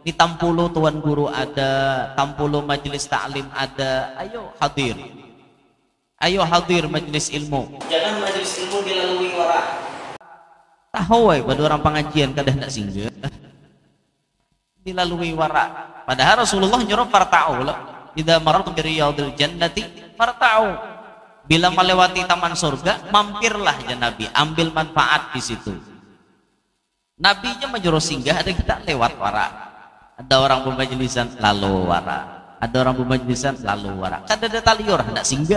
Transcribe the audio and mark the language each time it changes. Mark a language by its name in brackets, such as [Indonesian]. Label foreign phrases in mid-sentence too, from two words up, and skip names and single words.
[Banjar] Di Tampulo tuan guru ada, Tampulo majelis ta'lim ada. Ayo hadir majelis ilmu. Jangan majelis ilmu dilalui warak. Tahu pada orang pengajian kada hendak singgah. Dilalui warak. Padahal Rasulullah nyuruh parta'u lah. [Arabic] إذا مررتم برياض الجنة فارتعوا. [Banjar] Bila melewati taman surga, mampirlah ya Nabi, ambil manfaat di situ. Nabinya menyuruh singgah, ada kita lewat wara. Ada orang pemajlisan lalu wara. Ada orang pemajlisan lalu wara. Kada ada talior hendak singgah.